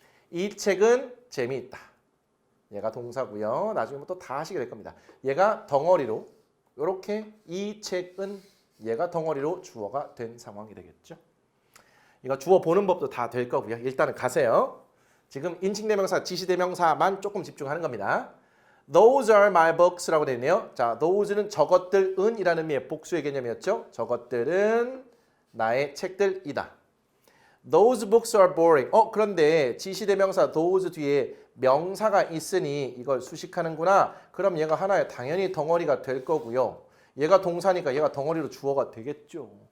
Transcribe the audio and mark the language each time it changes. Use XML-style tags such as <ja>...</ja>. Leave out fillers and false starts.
<ko>이 책은 재미있다. 얘가 동사고요. 나중에 또 다 하시게 될 겁니다. 얘가 덩어리로 이렇게 이 책은 얘가 덩어리로 주어가 된 상황이 되겠죠. 이거 주어 보는 법도 다 될 거고요. 일단은 가세요. 지금 인칭대명사, 지시대명사만 조금 집중하는 겁니다.</ko> <en>Those are my books라고</en> <ko>되어 있네요. 자, those는 저것들은 이라는 의미의 복수의 개념이었죠. 저것들은 나의 책들이다.</ko> <en>Those books are boring.</en> <ko>그런데 지시대명사 those 뒤에 명사가 있으니 이걸 수식하는구나. 그럼 얘가 하나의 당연히 덩어리가 될 거고요. 얘가 동사니까 얘가 덩어리로 주어가 되겠죠.</ko>